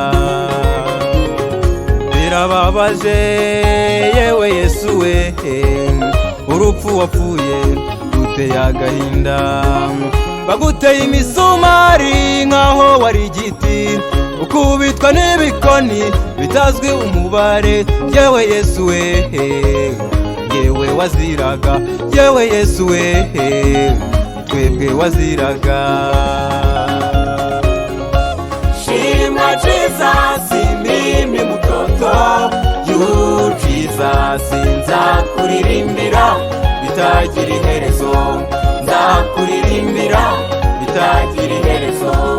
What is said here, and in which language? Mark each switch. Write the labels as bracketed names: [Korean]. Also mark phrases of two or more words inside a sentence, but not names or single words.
[Kinyarwanda] birababaje yewe Yesu we urupfu wapfuye ruteye agahinda baguteye imisumari nkaho wari igiti ukubitwa n'ibikoni bitazwi umubare yewe Yesu we yewe waziraga yewe Yesu we twebwe waziraga shimwa Jesus [Swahili] mimi mtoto [Kinyarwanda] you Jesus nzakuririmbira bitagira iherezo nzakuririmbira bitagira iherezo